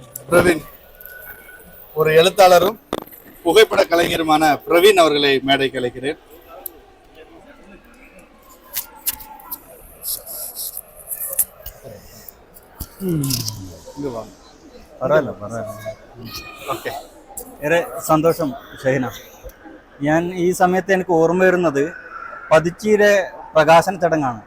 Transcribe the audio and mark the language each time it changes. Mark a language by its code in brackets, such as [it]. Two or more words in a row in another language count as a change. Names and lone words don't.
[ta] பிரவீன், ஒரு எழுத்தாளரும் புகைப்பட கலைஞருமான பிரவீன் அவர்களை மேடைக்கு அழைக்கிறேன். [ml] ഓക്കെ, ഏറെ സന്തോഷം ഷഹീന. ഞാൻ ഈ സമയത്ത് എനിക്ക് ഓർമ്മ വരുന്നത് പതിച്ചീരെ പ്രകാശന ചടങ്ങാണ്.